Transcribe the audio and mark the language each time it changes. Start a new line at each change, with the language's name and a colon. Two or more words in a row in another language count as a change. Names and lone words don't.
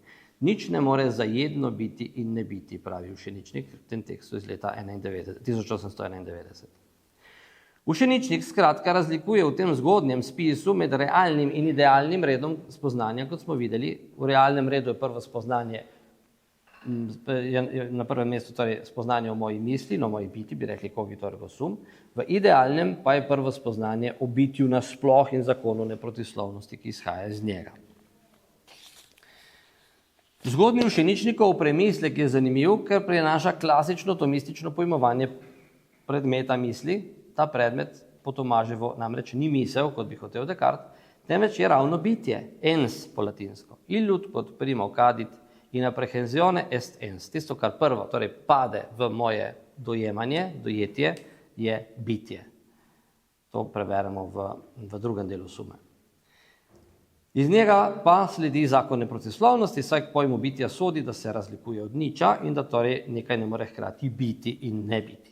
Slovenian: Nič ne more zajedno biti in ne biti, pravi Ušeničnik v tem tekstu iz leta 1891. Ušeničnik skratka razlikuje v tem zgodnjem spisu med realnim in idealnim redom spoznanja, kot smo videli. V realnem redu je prvo spoznanje, na prvem mestu torej spoznanje o moji misli, o moji biti, bi rekli
Latin: cogito ergo sum.
Slovenian: V idealnem pa je prvo spoznanje o bitju nasploh in zakonu neprotislovnosti, ki izhaja iz njega. Zgodnji Ušeničnikov premislek je zanimiv, ker prinaša klasično tomistično pojmovanje predmeta misli. Ta predmet po Tomaževo namreč ni misel, kot bi hotel Descartes, temveč je ravno bitje, ens po latinsko.
Latin: Illud kot primo cadit in apprehensione est ens.
Slovenian: Tisto, kar prvo, torej pade v moje dojemanje, dojetje, je bitje. To preberemo v drugem delu sume. Iz njega pa sledi zakon neprotislovnosti, saj k pojmu bitja sodi, da se razlikuje od niča in da torej nekaj ne more hkrati biti in ne biti.